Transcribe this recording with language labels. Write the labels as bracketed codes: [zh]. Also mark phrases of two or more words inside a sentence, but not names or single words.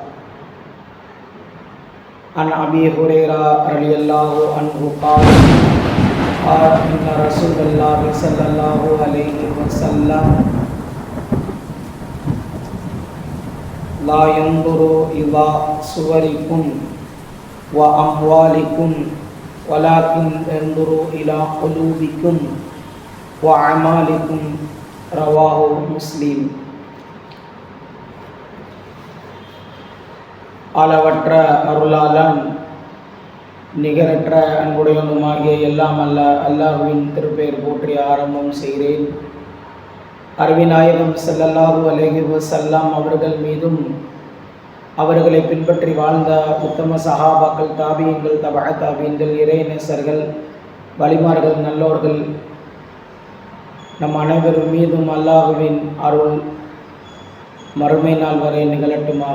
[ar] عن أبي هريرة رضي الله عنه قال إن رسول الله صلى الله عليه وسلم لا ينظر إلى صوركم و أموالكم ولكن ينظر إلى قلوبكم و أعمالكم. رواه مسلم. [ta] அளவற்ற அருளாளன் நிகரற்ற அன்புடையவனுமாகிய எல்லாம் அல்ல அல்லாஹ்வின் திருப்பெயர் போற்றி ஆரம்பம் செய்கிறேன். அருவிநாயகம் [ar] صلى الله عليه وسلم [ta] அவர்கள் மீதும் அவர்களை பின்பற்றி வாழ்ந்த உத்தம சஹாபாக்கள், தாபியீன்கள், தபஅ தாபியீன்கள், இறைநேசர்கள், வலிமார்கள், நல்லோர்கள் நம் அனைவரும் மீதும் அல்லாஹ்வின் அருள் மறுமை நாள் வரை நிகழட்டுமாக.